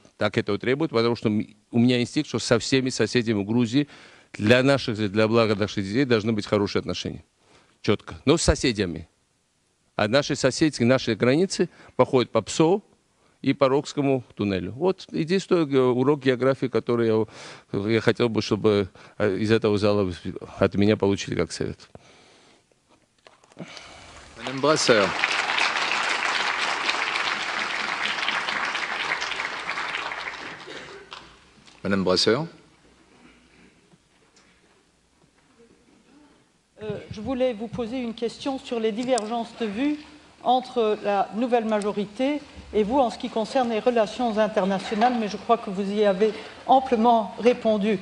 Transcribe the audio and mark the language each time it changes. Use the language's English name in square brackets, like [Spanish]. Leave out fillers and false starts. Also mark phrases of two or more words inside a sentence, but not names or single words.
[Russian] Так этого требует, потому что у меня инстинкт, что со всеми соседями Грузии для блага наших детей должны быть хорошие отношения. Четко. Но с соседями. А наши соседи, наши границы проходят по ПСО и по Рокскому туннелю. Вот единственный урок географии, который я хотел бы, чтобы из этого зала от меня получили как совет. [French] Madame Brasseur. Madame Brasseur. Je voulais vous poser une question sur les divergences de vues entre la nouvelle majorité et vous en ce qui concerne les relations internationales, mais je crois que vous y avez amplement répondu.